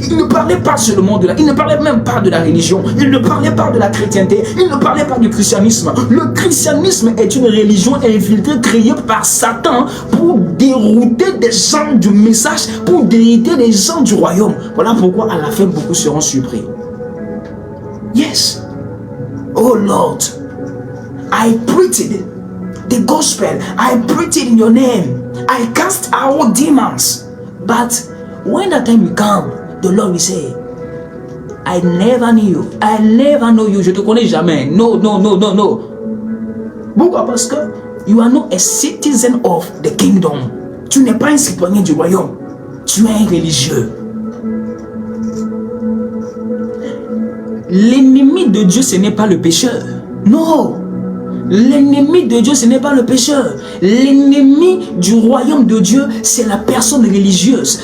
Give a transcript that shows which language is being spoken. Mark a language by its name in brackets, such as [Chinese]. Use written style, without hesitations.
[French] Il ne parlait pas seulement de la... Il ne parlait même pas de la religion. Il ne parlait pas de la chrétienté. Il ne parlait pas du christianisme. Le christianisme est une religion infiltrée, créée par Satan pour dérouter des gens du message, pour dérouter des gens du royaume. Voilà pourquoi à la fin, beaucoup seront surpris. [English] Yes. Oh Lord, I preached the gospel. I preached in your name. I cast out demons. But when the time will come, the Lord will say, I never knew you. I never know you. [French] Je te connais jamais. [English] No, no, no, no, no. [French] Pourquoi? Parce que [English] you are not a citizen of the kingdom. [French] Tu n'es pas un citoyen du royaume. Tu es un religieux. L'ennemi de Dieu, ce n'est pas le pécheur. Non. L'ennemi de Dieu, ce n'est pas le pécheur. L'ennemi du royaume de Dieu, c'est la personne religieuse.